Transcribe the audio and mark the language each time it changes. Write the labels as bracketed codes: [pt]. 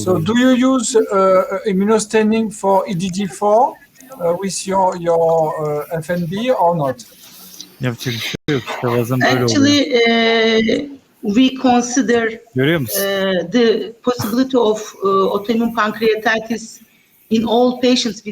[en] So, do you use immunostaining for EDG4 with your FNB or not? [tr] Yapacak bir şey yok işte, bazen böyle oluyor. [en] Actually, we consider [tr] Görüyor musun? [en] the possibility of autoimmune pancreatitis in all patients with